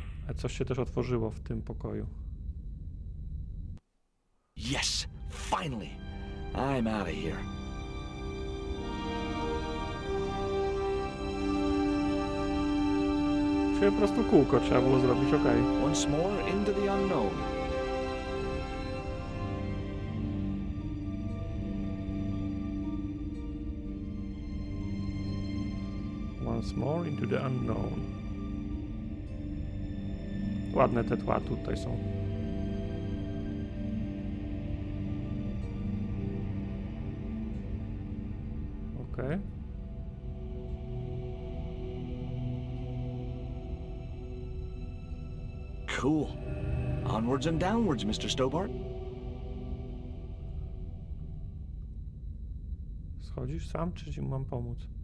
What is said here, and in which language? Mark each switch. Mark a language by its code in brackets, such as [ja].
[pl] A coś się też otworzyło w tym pokoju. [en] Yes, finally. I'm out of here. [pl] Czyli po prostu kółko trzeba było zrobić, okej. [en] Once more into the unknown. Once more into the unknown. [pl] Ładne te tła tutaj są. Okej. [en] Cool. Onwards and downwards, Mr. Stobart. [pl] Schodzisz sam, czy ci mam pomóc?